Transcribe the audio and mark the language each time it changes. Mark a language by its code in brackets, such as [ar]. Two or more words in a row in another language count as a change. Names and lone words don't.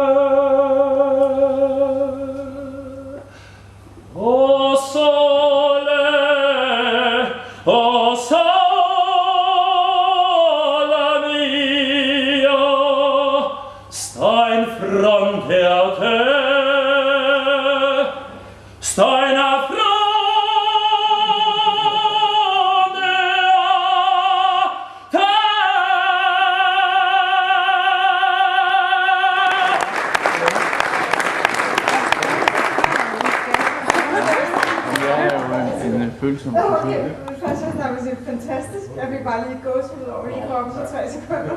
[it] O sole mio, sta in fronte a te, sta in fronte a te. [da] Følsom. Okay, først og fremmest er det fantastisk. Jeg fik bare lige gåsehud over i kroppen på 3 sekunder.